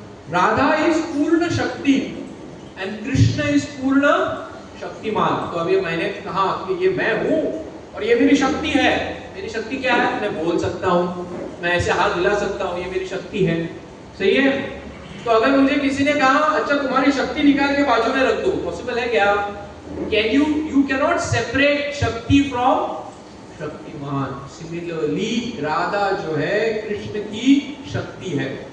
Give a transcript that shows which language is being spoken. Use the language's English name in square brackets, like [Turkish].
[Hindi] Radha is पूर्ण शक्ति and Krishna is पूर्ण शक्तिमान। तो अभी मैंने कहा कि ये मैं हूं और ये मेरी शक्ति है। मेरी शक्ति क्या है? मैं बोल सकता हूं, मैं ऐसे हाथ हिला सकता हूं, ये मेरी शक्ति है, सही है? तो अगर मुझे किसी ने कहा अच्छा तुम्हारी शक्ति निकाल के बाजू में रख दो, पॉसिबल है क्या? [English] Can you cannot separate shakti from shaktiman. [Hindi] सिमिलरली राधा जो है कृष्ण की शक्ति है।